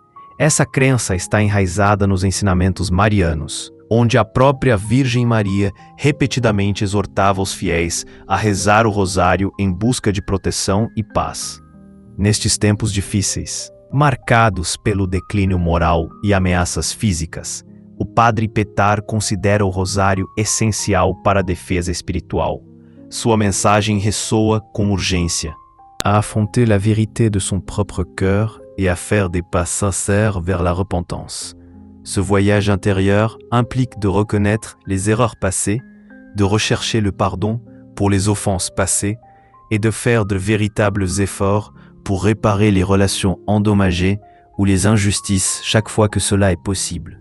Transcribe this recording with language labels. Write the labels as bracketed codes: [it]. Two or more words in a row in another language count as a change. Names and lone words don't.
[pt] Essa crença está enraizada nos ensinamentos marianos, onde a própria Virgem Maria repetidamente exortava os fiéis a rezar o rosário em busca de proteção e paz. Nestes tempos difíceis, marcados pelo declínio moral e ameaças físicas, o Padre Petar considera o rosário essencial para a defesa espiritual. Sua mensagem ressoa com urgência. [fr] À affronter la vérité de son propre cœur et à faire des pas sincères vers la repentance. Ce voyage intérieur implique de reconnaître les erreurs passées, de rechercher le pardon pour les offenses passées et de faire de véritables efforts pour réparer les relations endommagées ou les injustices chaque fois que cela est possible.